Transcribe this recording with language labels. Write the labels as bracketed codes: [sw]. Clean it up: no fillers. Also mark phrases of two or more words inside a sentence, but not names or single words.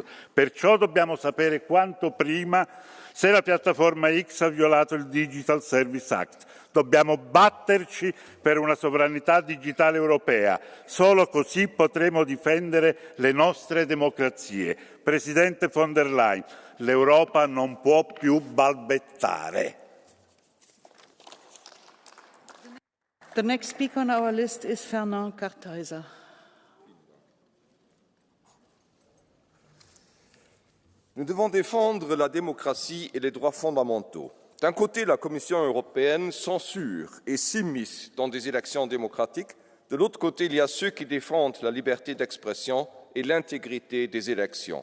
[it] Perciò dobbiamo sapere quanto prima se la piattaforma X ha violato il Digital Service Act. Dobbiamo batterci per una sovranità digitale europea. Solo così potremo difendere le nostre democrazie. Presidente von der Leyen, l'Europa non può più balbettare. [en] The next speaker on our list is Fernand Kartheiser. [fr] Nous devons défendre la démocratie et les droits fondamentaux. D'un côté, la Commission européenne censure et s'immisce dans des élections démocratiques. De l'autre côté, il y a ceux qui défendent la liberté d'expression et l'intégrité des élections.